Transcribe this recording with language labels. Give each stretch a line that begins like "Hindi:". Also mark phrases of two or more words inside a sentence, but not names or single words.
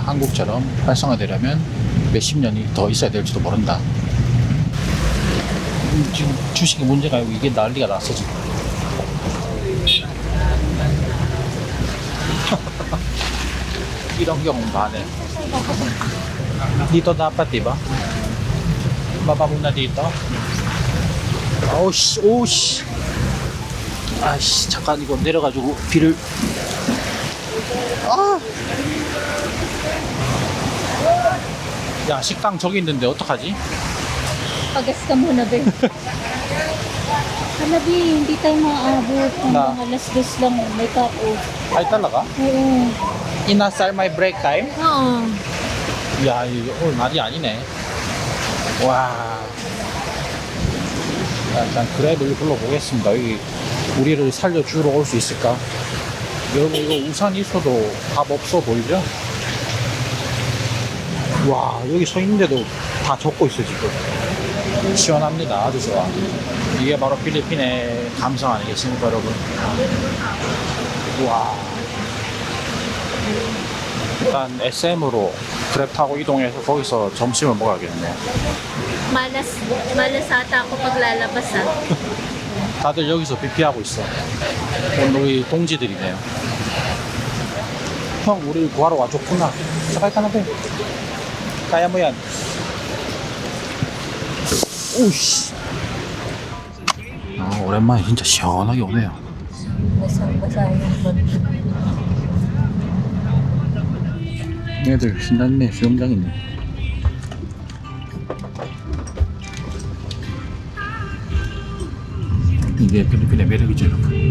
Korean: 한국처럼 활성화되려면 몇십 년이 더 있어야 될지도 모른다. 지금 주식의 문제가 이게 난리가 났어 지금. 이런 경우는 많네.
Filipino: Dito dapat, diba? Baba muna dito.
Korean: 오씨. 아이씨, 잠깐 이거 내려가지고 비를. 야, 식당 저기 있는데 어떡하지?
Filipino: Pagas ka muna, be. Hanabi, hindi tayo maaabot. Hanggang alas 2 lang, may cut-off. Ay talaga? Oo. Inasal my
English: break time?
Filipino: Oo.
Korean: 야, 이거 오늘 날이 아니네. 와. 일단 그랩을 불러보겠습니다. 여기 우리를 살려주러 올 수 있을까? 여러분 이거 우산 있어도 답 없어 보이죠? 와, 여기 서 있는데도 다 젖고 있어 지금. 시원합니다. 아주 좋아. 이게 바로 필리핀의 감성 아니겠습니까, 여러분? 와. 일단 SM으로 그랩 타고 이동해서 거기서 점심을 먹어야겠네.
Filipino: Malas ata ako paglalabas, ah.
Korean: 다들 여기서 비피하고 있어. 오늘 우리 동지들이네요. 형, 우리를 구하러 와줬구나.
Filipino: sakay ka na ba? Kaya mo yan.
Korean: 오씨. 오랜만에 진짜 시원하게 오네요. 얘들 신났네. 수영장 있네. 이게 필리핀의 매력이죠, 여러분.